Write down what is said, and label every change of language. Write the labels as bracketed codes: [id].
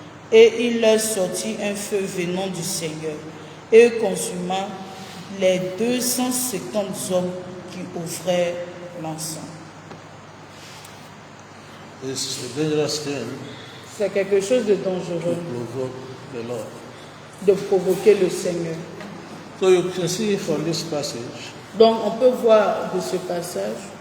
[fr] Et il leur sortit un feu venant du Seigneur, et consuma les 250 hommes qui offraient l'encens. [en] It's a dangerous thing [fr] C'est quelque chose de [en] to [fr] dangereux [en] provoke the Lord. [fr] de provoquer le Seigneur. [en] So you can see from this passage [fr] Donc on peut voir de ce passage